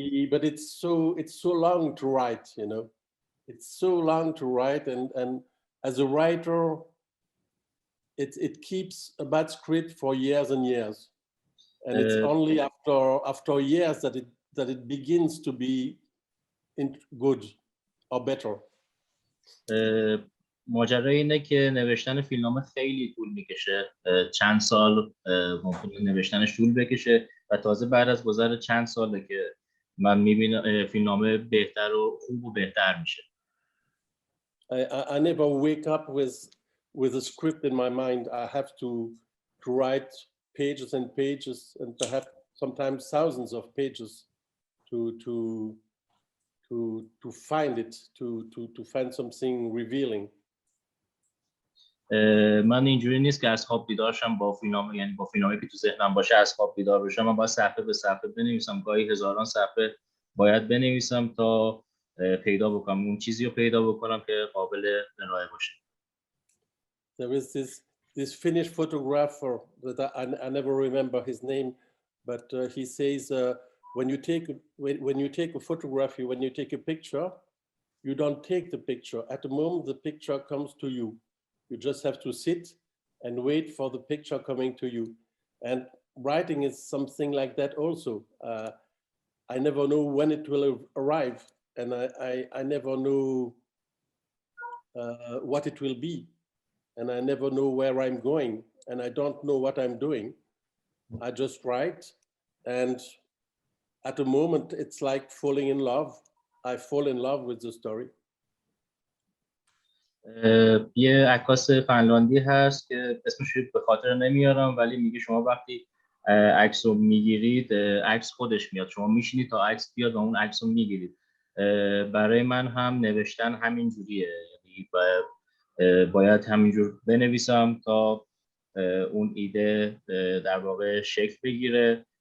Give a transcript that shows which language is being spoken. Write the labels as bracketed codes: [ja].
[en] But it's so long to write, you know. It's so long to write, and as a writer, it keeps a bad script for years and years, and it's only after years that it begins to be good or better. [fa] ماجرا اینه که نوشتن فیلمنامه خیلی طول میکشه، چند سال ممکنه نوشتنش طول بکشه و تازه بعد از گذر چند ساله که من میبینم فیلمنامه بهتر و خوب و بهتر میشه. [en] I never wake up with a script in my mind. I have to write pages and pages, and perhaps sometimes thousands of pages to find it, to find something revealing. [fa] من اینجوری نیست که از خواب بیدار شم با فیلمنامه، یعنی با فیلمنامه‌ای که تو ذهنم باشه از خواب بیدار بشم. من باید صفحه به صفحه بنویسم، گاهی هزاران صفحه باید بنویسم تا پیدا بکنم اون چیزی رو پیدا بکنم که قابل ارائه باشه. [en] There is this Finnish photographer that I never remember his name, but he says when you take a photography, when you take a picture, you don't take the picture. At the moment the picture comes to you. You just have to sit and wait for the picture coming to you. And writing is something like that also. I never know when it will arrive, and I never know what it will be, and I never know where I'm going, and I don't know what I'm doing. I just write, and at the moment it's like falling in love. I fall in love with the story. [fa] یه عکاس فنلاندی هست که اسمش به خاطر نمیارم، ولی میگه شما وقتی عکس رو میگیرید عکس خودش میاد، شما میشینید تا عکس بیاد و اون عکس رو میگیرید. برای من هم نوشتن همین جوریه، یعنی باید همینجور بنویسم تا اون ایده در واقع شکل بگیره.